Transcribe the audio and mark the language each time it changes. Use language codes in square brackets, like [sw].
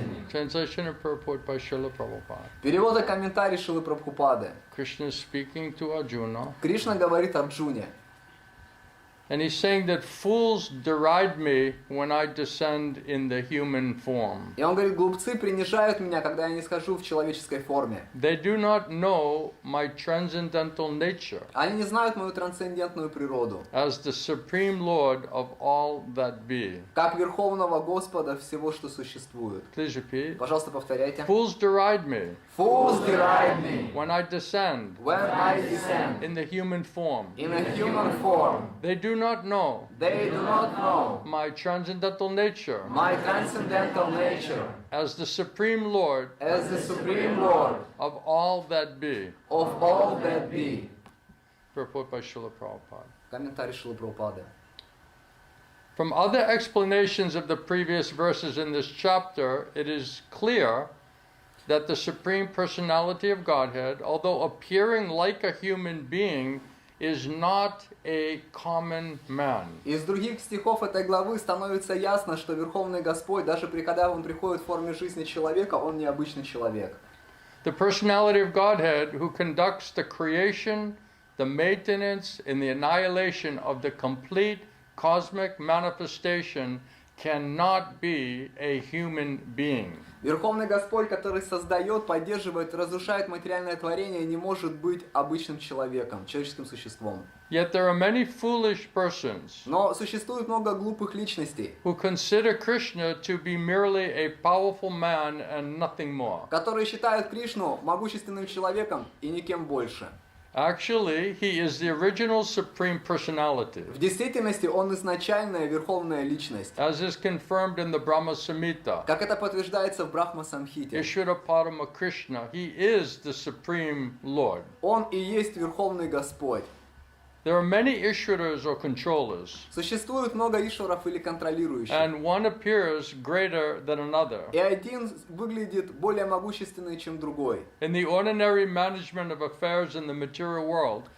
[en] Translation and purport by Srila Prabhupada. [ru] Перевод и комментарий Шрилы Прабхупады. [en] Krishna is speaking to Arjuna, [ru] Кришна говорит Арджуне. [en] and he's saying that fools deride me when I descend in the human form. [ru] И он говорит, глупцы принижают меня, когда я не схожу в человеческой форме. [en] They do not know my transcendental nature [ru] Они не знают мою трансцендентную природу. [en] as the supreme Lord of all that be. [ru] Как Верховного Господа всего, что существует. [en] Please repeat. [ru] Пожалуйста, повторяйте. [en] Fools deride me Fools deride me when I descend when I descend in the human form. in a human form. They do not know They do not know my transcendental nature my transcendental nature as the supreme Lord as the Supreme Lord of all that be. of all that be. Purport by Srila Prabhupada. [ru] Комментарий Шрилы Прабхупады. [en] From other explanations of the previous verses in this chapter, it is clear that the Supreme Personality of Godhead, although appearing like a human being, is not a common man. [ru] Из других стихов этой главы становится ясно, что Верховный Господь, даже когда Он приходит в форме жизни человека, Он не обычный человек. [en] The personality of Godhead, who conducts the creation, the maintenance, and the annihilation of the complete cosmic manifestation, cannot be a human being. [ru] Верховный Господь, который создает, поддерживает, разрушает материальное творение, не может быть обычным человеком, человеческим существом. [en] Yet there are many foolish persons [ru] Но существует много глупых личностей, [en] who consider Krishna to be merely a powerful man and nothing more. [ru] которые считают Кришну могущественным человеком и никем больше. [en] Actually, he is the original Supreme Personality, [ru] В действительности он изначальная верховная личность. [en] as is confirmed in the Brahma-saṁhitā. [ru] Как это подтверждается в Брахма-самхите. [en] īśvaraḥ Kṛṣṇa, he is the Supreme Lord. [ru] Он и есть Верховный Господь. [en] There are many īśvaras or controllers, [ru] Существует много ишваров или контролирующих. [en] and one appears greater than another. [ru] И один выглядит более могущественный, чем другой. [en] In the ordinary management of affairs in the material world,